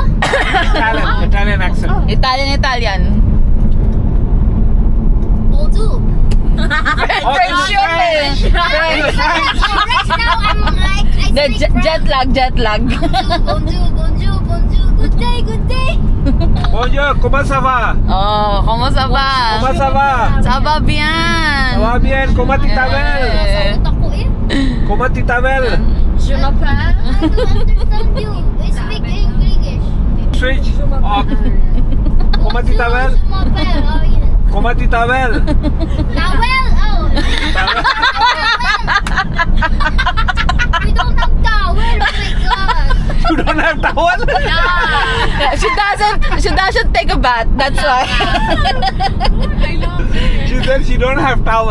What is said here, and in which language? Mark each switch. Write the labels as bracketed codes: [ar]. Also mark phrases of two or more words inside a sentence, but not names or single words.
[en] Italian accent. Italian. [fr] Bonjour. [tl] French yun eh. French. [en] Right now I'm like I speak French. Jet lag. [fr] Bonjour. [en] Good day. [fr] Bonjour, comment ça va? [tl] Oh, kumusta ba? [fr] Comment ça va? Ça va bien. Ça va bien, comment tu t'appelles? [tl] Sagot ako eh. [fr] Comment tu t'appelles? [en] I don't understand you. I speak English. Switch. [fr] Oh. Comment tu t'appelles? Je m'appelle. [en] Oh, yeah. [fr] Comment tu t'appelles? [en] Towel. Oh. We don't have towel. Oh my god. You don't have towel? She doesn't take a bath. That's why. She said she don't have towel.